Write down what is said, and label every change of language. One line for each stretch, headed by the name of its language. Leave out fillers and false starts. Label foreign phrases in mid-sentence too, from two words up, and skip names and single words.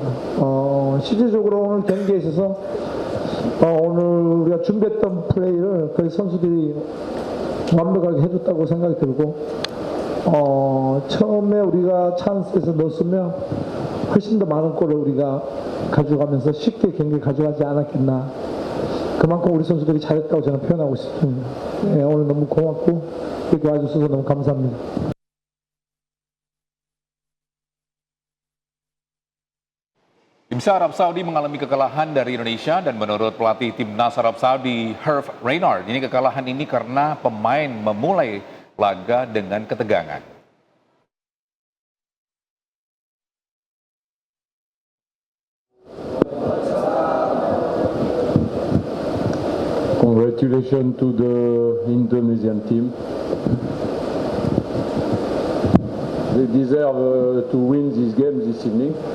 Korean: 실질적으로 오늘 경기에 있어서 오늘 우리가 준비했던 플레이를 거의 선수들이 완벽하게 해줬다고 생각이 들고 처음에 우리가 찬스에서 넣었으면 훨씬 더 많은 골을 우리가 가져가면서 쉽게 경기를 가져가지 않았겠나. 그만큼 우리 선수들이 잘했다고 저는 표현하고 싶습니다. 네, 오늘 너무 고맙고 이렇게 와주셔서 너무 감사합니다.
Indonesian: Timnas Arab Saudi mengalami kekalahan dari Indonesia dan menurut pelatih Timnas Arab Saudi Herve Renard, ini kekalahan ini karena pemain memulai laga dengan ketegangan.
English: Congratulations to the Indonesian team. They deserve to win this game this evening.